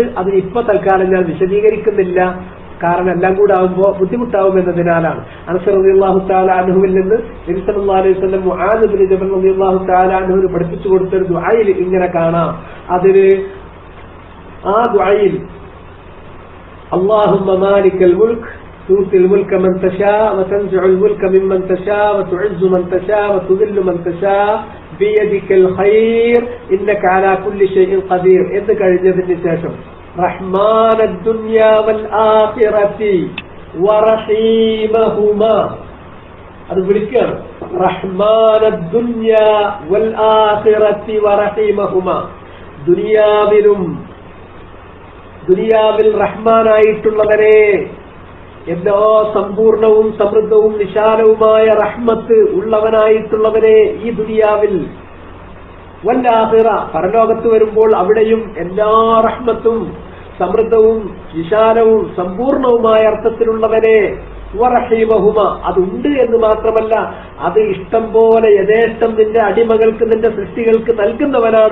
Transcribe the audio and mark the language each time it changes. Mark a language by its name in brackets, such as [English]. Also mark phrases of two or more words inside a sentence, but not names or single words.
[Malayalam] അത് ഇപ്പൊ തൽക്കാലം ഞാൻ വിശദീകരിക്കുന്നില്ല, കാരണം എല്ലാം കൂടെ ആകുമ്പോൾ ബുദ്ധിമുട്ടാവും എന്നതിനാലാണ്. അനസ് [Arabic] رضي الله تعالى عنه [Malayalam] നിന്ന് നബി [Arabic] صلى الله عليه وسلم [Malayalam] മുആദ് ഇബ്നു ജബൽ [Arabic] رضي الله تعالى عنه [Malayalam] പഠിപ്പിച്ചു കൊടുത്തൊരു ദുആയിൽ ഇങ്ങനെ കാണാം. അതില് ആ ദുആയിൽ [Arabic] اللهم مالك الملك تؤتي الملك من تشاء وتنزع الملك ممن تشاء وتعز من تشاء وتذل من تشاء بيدك الخير إنك على كل شيء قدير [Malayalam] എന്ന് കഴിഞ്ഞതിന് ശേഷം [Arabic] رحمن الدنيا والآخرة ورحيمهما, [Malayalam] അത് വിളിക്കുകയാണ്. [Arabic] رحمن الدنيا والآخرة ورحيمهما, [Malayalam] ദുനിയാവിൽ റഹ്മാനായിട്ടുള്ളവരെ, എല്ലാ സമ്പൂർണവും സമൃദ്ധവും വിശാലവുമായ റഹ്മത്ത് ഉള്ളവനായിട്ടുള്ളവരെ ഈ ദുനിയാവിൽ, [Arabic] والآخرة, [Malayalam] പരലോകത്ത് വരുമ്പോൾ അവിടെയും എല്ലാ റഹ്മത്തും സമൃദ്ധവും വിശാലവും സമ്പൂർണവുമായ അർത്ഥത്തിലുള്ളവരെ, വറഹീമഹുമ, അതുണ്ട് എന്ന് മാത്രമല്ല അത് ഇഷ്ടം പോലെ യഥേഷ്ടം നിന്റെ അടിമകൾക്ക്, നിന്റെ സൃഷ്ടികൾക്ക് നൽകുന്നവനാണ്.